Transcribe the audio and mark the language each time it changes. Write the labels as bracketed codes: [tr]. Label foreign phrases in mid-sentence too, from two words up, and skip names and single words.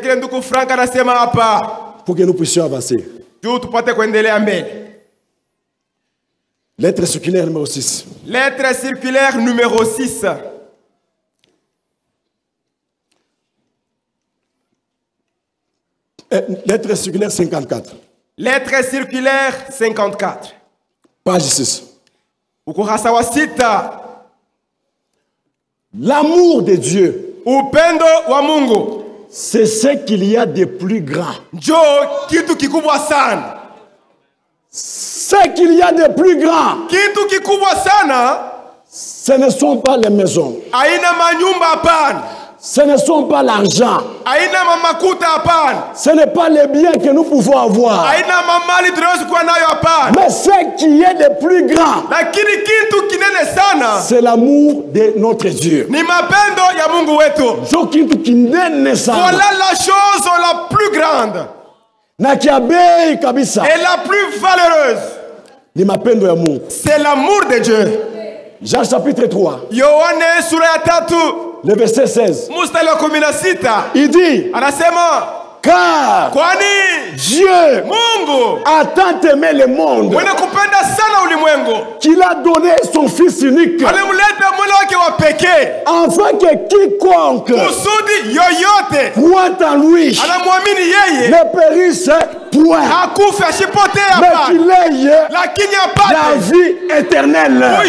[fr] Pour que nous puissions avancer. Lettre circulaire numéro 6. Lettre circulaire numéro 6. Lettre circulaire 54. Lettre circulaire 54. Page 6. [sw] Ukurasa wa sita. [fr] L'amour de Dieu, [sw] upendo wa Mungu, [fr] c'est ce qu'il y a de plus grand. [sw] Njo kitu kikubwa sana. [fr] Ce qu'il y a de plus grand. [sw] Kitu kikubwa sana. [fr] Ce ne sont pas les maisons. [sw] Aina manyumba hapana. [fr] Ce ne sont pas l'argent. [sw] Aina mamakuta hapana. [fr] Ce n'est pas les biens que nous pouvons avoir. [sw] Aina mamali tunaweza kuwa nayo hapana. [fr] Mais ce qui est de plus grand, [sw] lakini kitu kinene sana, [fr] c'est l'amour de notre Dieu. [sw] Ni mapendo ya Mungu wetu. Ndio kitu kinene sana. [fr] Voilà la chose la plus grande. [sw] Na kia bei kabisa. [fr] Et la plus valeureuse. [sw] Ni mapendo ya Mungu. [fr] C'est l'amour de Dieu. Jean chapitre 3. [sw] Yohane sura ya 3. [fr] Le verset 16. [sw] Mstari wa 16. [fr] Il dit, [sw] anasema, [fr] Car Dieu a tant aimé le monde qu'il a donné son Fils unique, afin que quiconque croit en lui ne périsse point, mais qu'il ait la vie éternelle.